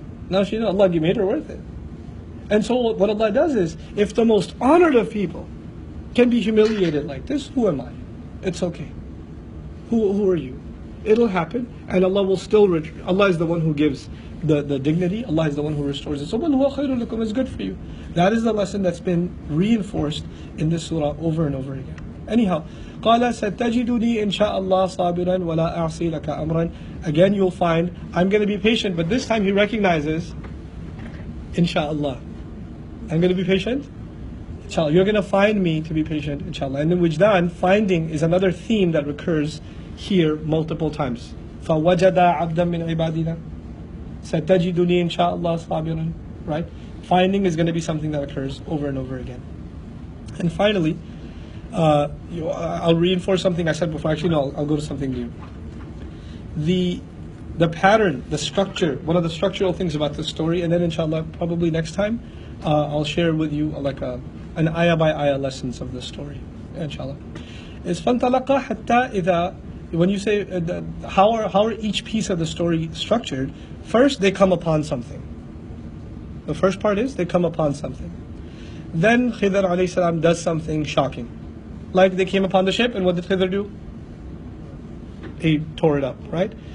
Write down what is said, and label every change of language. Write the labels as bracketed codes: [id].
[en] Now she knows Allah made her worth it. And so what Allah does is, if the most honored of people can be humiliated like this, who am I? It's okay. Who are you? It'll happen, and Allah will still Allah is the one who gives the dignity. Allah is the one who restores it. So [ar] وَمَنْ هُوَ خَيْرٌ لَكُمْ [en] is good for you. That is the lesson that's been reinforced in this surah over and over again. Anyhow, [ar] قَالَ سَتَجِدُنِي إِنْ شَاءَ اللَّهُ صَابِرًا وَلَا أَعْصِي لَكَ أَمْرًا. [en] Again, you'll find I'm going to be patient, but this time he recognizes, inshallah, I'm going to be patient. Inshallah, you're going to find me to be patient, inshallah. And then wujdan, finding, is another theme that recurs here multiple times. [ar] فَوَجَدَ عَبْدًا مِنْ عِبَادِنَا سَتَجِدُنِي إِنْ شَاءَ اللَّهُ صَابِرًا. [en] Right? Finding is going to be something that occurs over and over again. And finally, I'll reinforce something I said before. Actually, no, I'll go to something new. The pattern, the structure, one of the structural things about this story, and then inshallah, probably next time, I'll share with you like an ayah by ayah lessons of this story, inshallah. Is [ar] فَانْطَلَقَا حَتَّى إِذَا. [en] When you say how are each piece of the story structured, first they come upon something. The first part is they come upon something. Then Khidr alayhi salam does something shocking. Like they came upon the ship, and what did Khidr do? He tore it up, right?